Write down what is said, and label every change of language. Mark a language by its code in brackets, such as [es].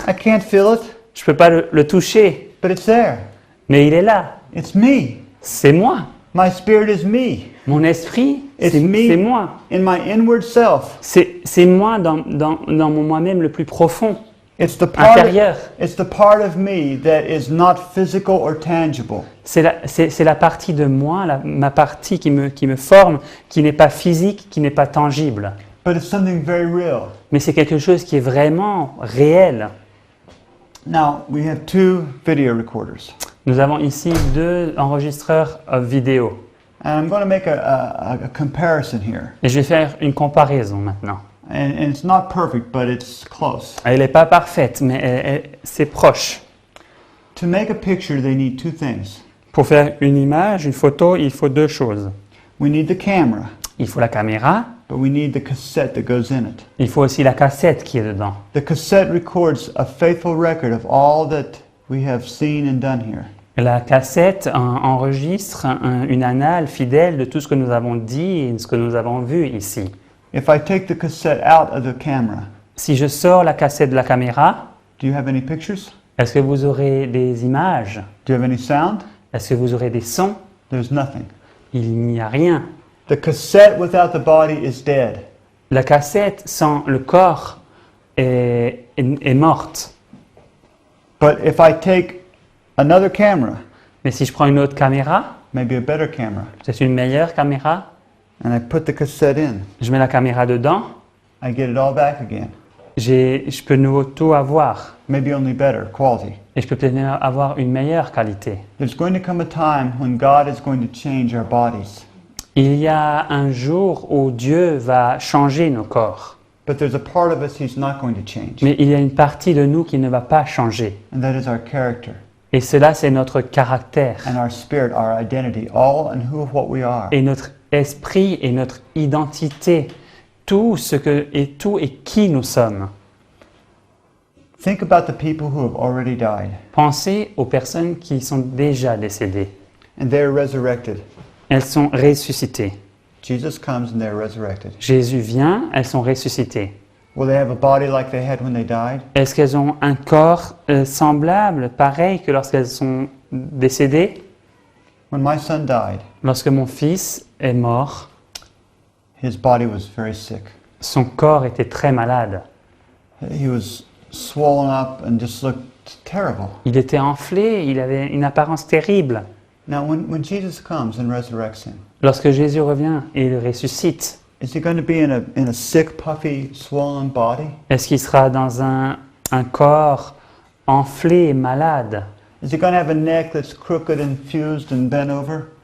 [en] I can't feel it. [fr] je peux pas le toucher, [en] But it's there. [fr] mais il est là. [en] It's me. [fr] C'est moi. [en] My spirit is me. [fr] Mon esprit, [en] It's [fr] c'est [en] me [fr] moi. [en] in my inward self. [fr] C'est moi dans mon moi-même le plus profond, [en] It's the [fr] intérieur. [en] part of me that is not physical or tangible. [fr] C'est la partie de moi, ma partie qui me forme, qui n'est pas physique, qui n'est pas tangible. [en] But it's something very real. [fr] Mais c'est quelque chose qui est vraiment réel. [en] Now, we have two video recorders. [fr] Nous avons ici 2 enregistreurs vidéo. [en] And I'm going to make a comparison here. [fr] Et je vais faire une comparaison maintenant. [en] And it's not perfect, but it's close. [fr] Elle n'est pas parfaite, mais c'est proche. [en] To make a picture, they need two things. [fr] Pour faire une image, une photo, il faut 2 choses. [en] We need the camera, [fr] Il faut la caméra, [en] but we need the cassette that goes in it. [fr] il faut aussi la cassette qui est dedans. [en] The cassette records a faithful record of all that we have seen and done here. [fr] La cassette enregistre une annale fidèle de tout ce que nous avons dit et de ce que nous avons vu ici. [en] If I take the cassette out of the camera, [fr] Si je sors la cassette de la caméra, [en] do you have any pictures? [fr] est-ce que vous aurez des images? [en] Do you have any sound? [fr] Est-ce que vous aurez des sons? [en] There's nothing. [fr] Il n'y a rien. [en] The cassette without the body is dead. [fr] La cassette sans le corps est morte. [en] But if I take another camera, [fr] Mais si je prends une autre caméra, [en] maybe a better camera, [fr] c'est une meilleure caméra, [en] and I put the cassette in, [fr] je mets la caméra dedans, [en] I get it all back again. [fr] je peux nouveau tout avoir. [en] Maybe only better quality. [fr] Et je peux peut-être même avoir une meilleure qualité. [en] There's going to come a time when God is going to change our bodies. [fr] Il y a un jour où Dieu va changer nos corps. [en] But there's a part of us He's not going to change, [fr] Mais il y a une partie de nous qui ne va pas changer. [en] and that is our character [fr] Et cela, c'est notre caractère. [en] and our spirit, our identity, all and who of what we are. [fr] Et notre esprit et notre identité. Tout et qui nous sommes. [en] Think about the people who have already died, [fr] Pensez aux personnes qui sont déjà décédées. [en] and they're resurrected. [fr] Elles sont ressuscitées. [en] Jesus comes and they're resurrected. [fr] Jésus vient, elles sont ressuscitées. [en] Will they have a body like they had when they died? [fr] Est-ce qu'elles ont un corps semblable, pareil que lorsqu'elles sont décédées? [en] When my son died, [fr] Lorsque mon fils est mort, [en] his body was very sick. [fr] son corps était très malade. [en] He was swollen up and just looked terrible. [fr] Il était enflé, il avait une apparence terrible. [en] Now, when Jesus comes and resurrects him, [fr] Lorsque Jésus revient et le ressuscite, [en] is he going to be in a sick, puffy, swollen body? [fr] est-ce qu'il sera dans un corps enflé et malade? [en] Is he going to have a neck that's crooked and fused and bent over?